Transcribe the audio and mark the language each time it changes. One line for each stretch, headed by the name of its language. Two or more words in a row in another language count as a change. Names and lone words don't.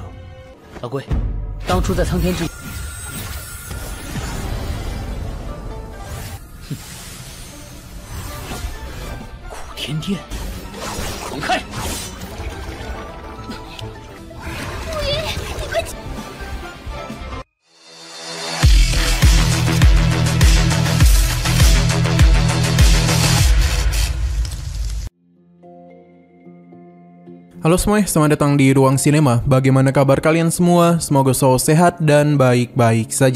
Chinese: 老龟，当初在苍天之苦天殿，狂开！沐云，你快！
Indonesian: Halo semuanya, selamat datang di Ruang Sinema. Bagaimana kabar kalian semua? Semoga selalu sehat dan baik-baik saja.